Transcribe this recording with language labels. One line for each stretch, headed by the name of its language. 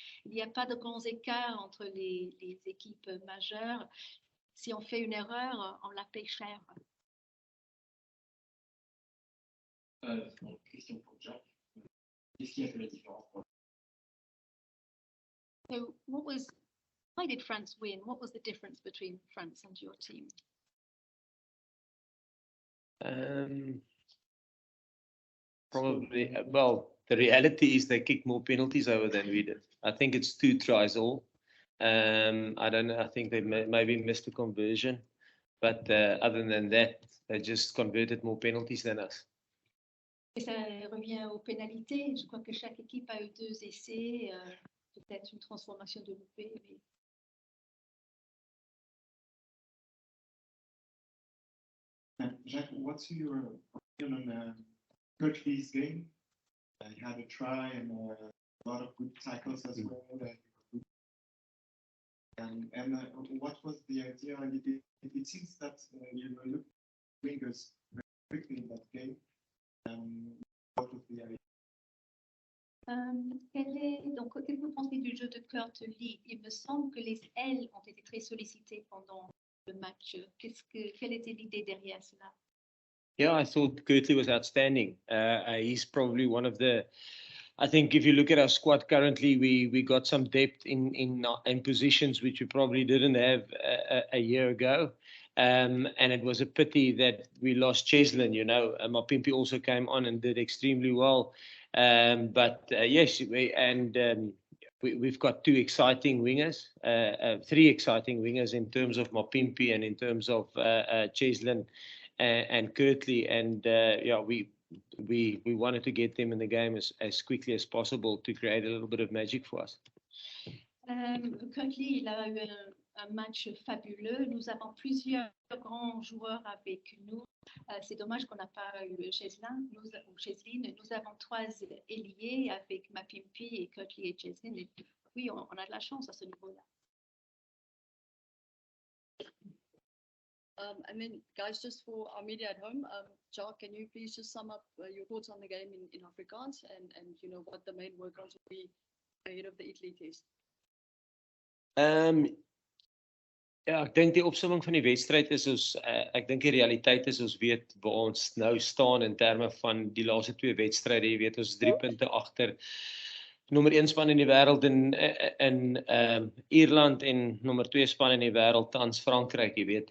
French: Il n'y a pas de grands écarts entre les équipes majeures. Si on fait une erreur, on la paie cher. Question pour Jack. Qu'est-ce qui a fait la différence pour
English: So why did France win? What was the difference between France and your team? Probably, well, the reality is they kicked more penalties over than we did. I think it's 2 tries all. I don't know. I think they maybe missed a conversion, but other than that, they just converted more penalties than us.
French: Et ça revient aux pénalités. Je crois que chaque équipe a eu 2 essais, peut-être une transformation de loupé.
English: Jacques, what's your opinion on Kolisi's game? He had a try and a lot of good tackles as well. And what was the idea? It seems that you were looking at wingers very quickly in that game. What was the idea?
French: Donc, qu'est-ce que vous pensez du jeu de Kurt Lee? Il me semble que les ailes ont été très sollicitées pendant le match. Quelle était l'idée derrière cela?
English: Yeah, I thought Kurt Lee was outstanding. He's probably one of the. I think if you look at our squad currently, we got some depth in positions which we probably didn't have a year ago. And it was a pity that we lost Cheslin. You know, Mapimpi also came on and did extremely well. But yes, we've got 2 exciting wingers, 3 exciting wingers in terms of Mapimpi and in terms of Cheslin and Kirtley. And yeah, we wanted to get them in the game as quickly as possible to create a little bit of magic for us.
French: Kolisi, il a eu un match fabuleux. Nous avons plusieurs grands joueurs avec nous. C'est dommage qu'on n'a pas eu Cheslin. Nous avons 3 ailiers avec Mapimpi et Kolisi et Cheslin. Et oui, on a de la chance à ce niveau-là.
English: And then, guys, just for our media at home, Jacques, can you please just sum up your thoughts on the game in Afrikaans and you know what the main workouts will be ahead of the Italy test?
Afrikaans: Ja, ek dink die opsomming van die wedstryd is ons ek dink die realiteit is ons weet waar ons nou staan in terme van die laaste 2 wedstryde. Jy weet ons 3 punte agter nommer 1 span in die wêreld in Ierland en nommer 2 span in die wêreld tans Frankryk, jy weet.